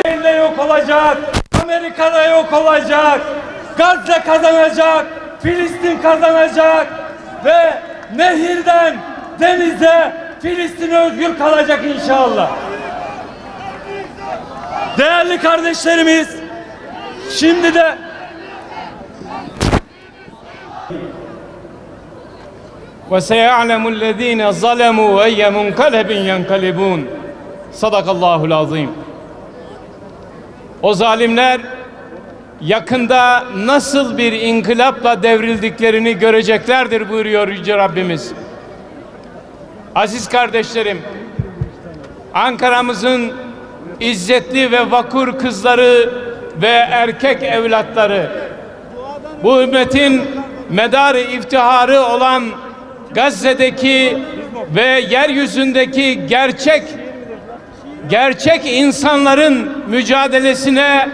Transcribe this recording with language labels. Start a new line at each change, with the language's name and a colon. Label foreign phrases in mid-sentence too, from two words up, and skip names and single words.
Turkish: İsrail'de yok olacak, Amerika'da yok olacak, Gazze kazanacak, Filistin kazanacak ve nehirden denize Filistin özgür kalacak inşallah. Değerli kardeşlerimiz, şimdi de
Arabic: وَسَيَعْلَمُ الَّذ۪ينَ ظَلَمُوا وَاَيَّ مُنْقَلَبٍ يَنْقَلِبُونَ صدق الله العظيم.
Turkish: O zalimler yakında nasıl bir inkılapla devrildiklerini göreceklerdir buyuruyor Yüce Rabbimiz. Aziz kardeşlerim, Ankara'mızın izzetli ve vakur kızları ve erkek evlatları, bu ümmetin medarı iftiharı olan Gazze'deki ve yeryüzündeki gerçek insanların mücadelesine